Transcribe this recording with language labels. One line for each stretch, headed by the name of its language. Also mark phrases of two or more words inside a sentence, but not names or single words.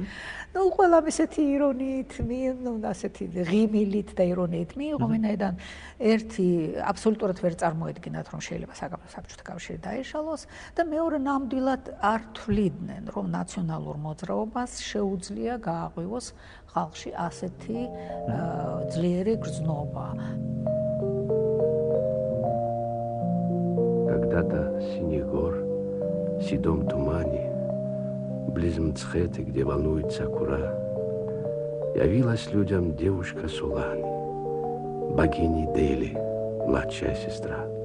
Georgian: ნუ ყველა ისეთი ირონიით, ასეთი ღიმილით და ირონიით მიიღო, ვინაიდან ერთი აბსოლუტურად ვერ წარმოედგინათ, რომ შეიძლება საბჭოთა კავშირი დაიშალოს და მეორე ნამდვილად არ თვლიდნენ, რომ ნაციონალურ მოძრაობას შეუძლია გააღვივოს ხალხში ასეთი ძლიერი грзнობა.
Russian: Когда-то синих гор, в седом тумане, близ Мцхеты, где волнуется Кура, явилась людям девушка Сулани, богини Дели, младшая сестра.